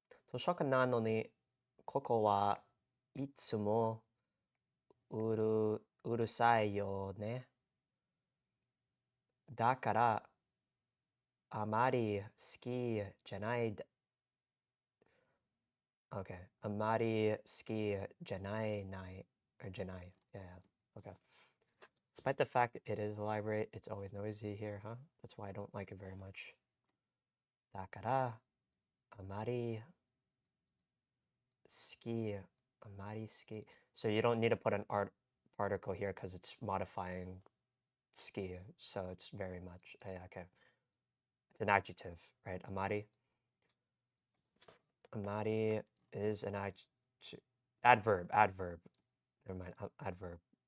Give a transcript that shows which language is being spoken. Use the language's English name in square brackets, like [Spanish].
[Japanese] 図書館なのに、ここはいつもうるさいよね。だからあまり好きじゃない。 [English] Okay. [Japanese] あまり好きじゃない、or じゃない。 [English] Yeah, yeah. Okay. Despite the fact that it is a library, it's always noisy here, huh? That's why I don't like it very much. [Japanese] だからあまり好き、あまり好き。 [English] So you don't need to put an particle here because it's modifying ski, so it's very much. Yeah, okay. It's an adjective, right? Amari. Amari is an adverb. Never mind. Adverb.